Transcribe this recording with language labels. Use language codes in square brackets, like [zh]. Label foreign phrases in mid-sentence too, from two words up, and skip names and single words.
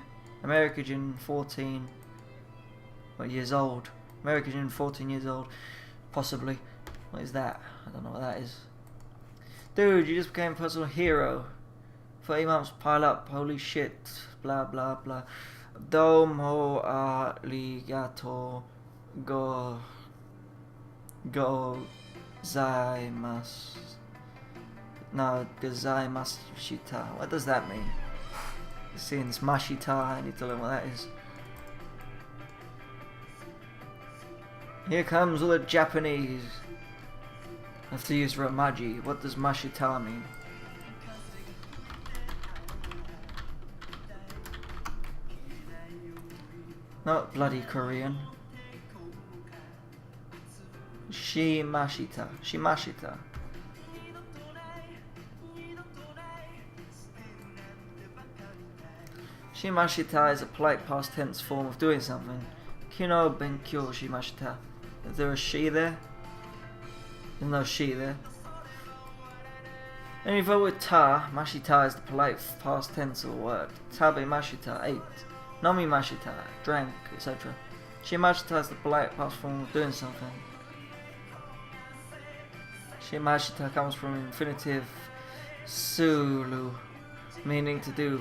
[en] America Gin 14. What years old? America Gin 14 years old. Possibly. What is that? I don't know what that is. Dude, you just became a personal hero. 30 months pile up. Holy shit. Blah blah blah. [ja] Domo arigato go zaimasu. [en] No, [ja] gozaimasu shita. [en] What does that mean? Seeing this mashita, I need to learn what that is. Here comes all the Japanese. I have to use Romaji. What does mashita mean? Not bloody Korean. [ja] Shimashita. Shimashita. [en] Shimashita is a polite past tense form of doing something. [ja] Kino benkyo shimashita. [en] Is there a she there? There's no she there. And if you vote with ta, mashita is the polite past tense of a word. [ja] Tabe mashita, [en] ate. [ja] Nomi mashita, [en] drank, etc. Shimashita is the polite past form of doing something. Shimashita comes from infinitive sulu, meaning to do.